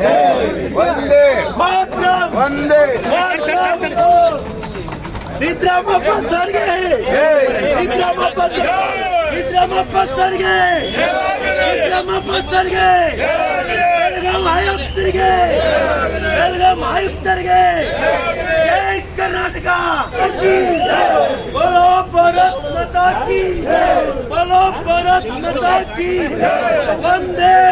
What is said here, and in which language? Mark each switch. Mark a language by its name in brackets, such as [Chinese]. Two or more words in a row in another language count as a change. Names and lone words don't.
[Kannada] ಮಾತ್ರ ಸಿದ್ದರಾಮಪ್ಪ ಸರ್ಗೆ, ಸಿದ್ದರಾಮಪ್ಪ ಸಿದ್ದರಾಮಪ್ಪ ಸರ್ಗೆ, ಸಿದ್ದರಾಮಪ್ಪ ಸರ್ಗೆ, ಬೆಳಗಾವಿ ಆಯುಕ್ತರಿಗೆ, ಬೆಳಗಾವಿ ಆಯುಕ್ತರಿಗೆ ಜೈ ಕರ್ನಾಟಕ. [Hindi] बोलो भारत माता की, बोलो भारत माता की, वंदे